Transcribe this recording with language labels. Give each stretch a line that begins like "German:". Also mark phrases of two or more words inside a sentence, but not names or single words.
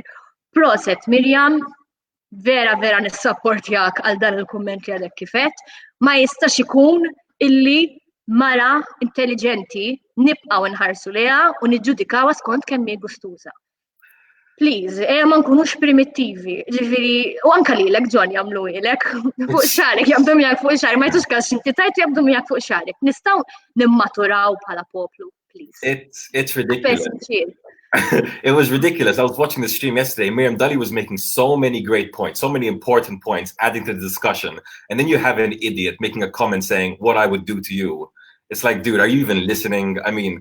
Maltese: Proset Miriam, vera nissapportjak għal dan il-kumment li għadek kifet, ma jistax ikun illi mara intelligenti nibqgħu nħarsu leha u niġġudikawha skont kemm hi gustuża. Please, ma nkunux primittivi, ġifieri, u anke lilek John jagħmlu ilek fuq xarek, jabdu miegħek fuq xarek, ma jtux każ inti tajt jabdu miegħek fuq xarek. Nistgħu nimmaturaw bħala poplu, please.
English: It's ridiculous. It was ridiculous. I was watching the stream yesterday. Miriam Dalli was making so many great points, so many important points, adding to the discussion. And then you have an idiot making a comment saying what I would do to you. It's like, dude, are you even listening? I mean,